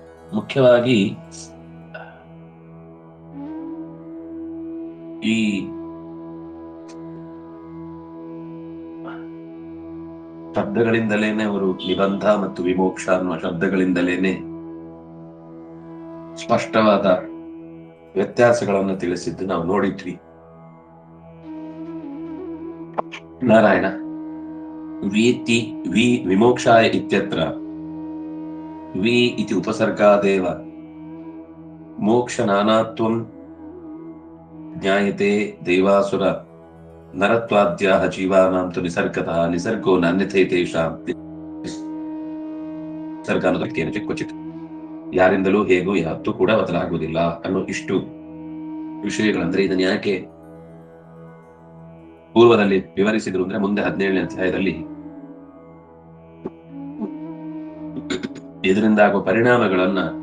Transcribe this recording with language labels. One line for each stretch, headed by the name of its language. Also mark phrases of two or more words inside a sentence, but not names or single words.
Kannada: ಮುಖ್ಯವಾಗಿ ಈ ಶಬ್ದಗಳಿಂದಲೇನೆ ಅವರು ನಿಬಂಧ ಮತ್ತು ವಿಮೋಕ್ಷ ಅನ್ನುವ ಶಬ್ದಗಳಿಂದಲೇನೆ ಸ್ಪಷ್ಟವಾದ ವ್ಯತ್ಯಾಸಗಳನ್ನು ತಿಳಿಸಿದ್ದು ನಾವು ನೋಡಿದ್ವಿ.
Sanskrit: ನಾರಾಯಣ वीति वी विमोक्षाय इत्यत्र वी इति उपसर्गादेव मोक्ष नानात्वं ज्ञायते देवासुर नरत्वाद्याः जीवानां तु निसर्गतः निसर्गो नान्यते तेषां
Kannada: ನಿಸರ್ಗ ಅನ್ನೋದಕ್ಕೆ ಕ್ವಚಿತ್ ಯಾರಿಂದಲೂ ಹೇಗೂ ಯಾವತ್ತೂ ಕೂಡ ಬದಲಾಗುವುದಿಲ್ಲ ಅನ್ನೋ ಇಷ್ಟು ವಿಷಯಗಳಂದ್ರೆ ಇದನ್ನ ಯಾಕೆ ಪೂರ್ವದಲ್ಲಿ ವಿವರಿಸಿದ್ರು ಅಂದ್ರೆ ಮುಂದೆ 17ನೇ ಅಧ್ಯಾಯದಲ್ಲಿ ಇದರಿಂದ ಆಗುವ ಪರಿಣಾಮಗಳನ್ನ